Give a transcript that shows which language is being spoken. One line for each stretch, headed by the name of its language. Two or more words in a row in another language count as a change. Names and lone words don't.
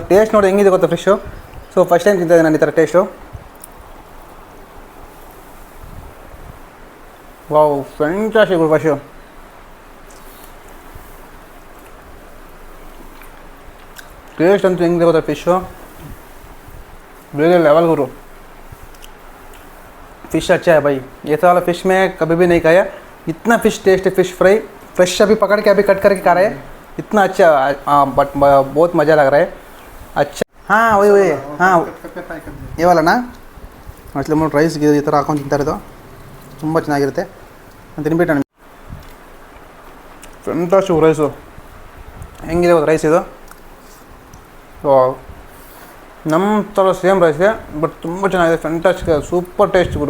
Kannada: ಟೇಸ್ಟ್ ನೋಡಿ ಹೆಂಗಿದೆ ಗೊತ್ತಾ ಫಿಶ್ಶು. ಸೊ ಫಸ್ಟ್ ಟೈಮ್ ತಿಂತಿದ್ದೆ ನಾನು ಈ ಥರ ಟೇಸ್ಟು. ವಾವ್, ಫ್ಯಾಂಟಾಸ್ಟಿಕ್ ಫಿಶು. ಟೇಸ್ಟ್ ಅಂತೂ ಹೆಂಗಿದೆ ಗೊತ್ತಾ ಫಿಶು, ಬೇರೆ ಲೆವೆಲ್ ಗುರು.
Hindi: फ़िश अच्छा है भाई, ये तो वाला फ़िश में कभी भी नहीं खाया. इतना फ़िश टेस्ट है, फ़िश फ्राई फ्रेश अभी पकड़ के अभी कट करके खा रहे हैं. इतना अच्छा, बट बहुत मज़ा लग रहा है. अच्छा हाँ वही हाँ ये वाला ना मतलब
Kannada: ರೈಸ್ಗೆ ಈ ಥರ ಹಾಕೊಂಡು ತಿಂತಾ ಇರೋದು ತುಂಬ ಚೆನ್ನಾಗಿರುತ್ತೆ ಅಂತ ತಿನ್ಬಿಟ್ಟು ನನಗೆ ಫ್ಯಾಂಟಾಸ್ಟಿಕ್ ರೈಸು. ಹೆಂಗಿದೆ ಗೊತ್ತಾ ರೈಸ್ ಇದು, ನಮ್ಮ ಥರ ಸೇಮ್ ರೈಸ್ಗೆ ಬಟ್ ತುಂಬ ಚೆನ್ನಾಗಿದೆ, ಫ್ಯಾಂಟಾಸ್ಟಿಕ್, ಸೂಪರ್ ಟೇಸ್ಟ್ ಗುರು.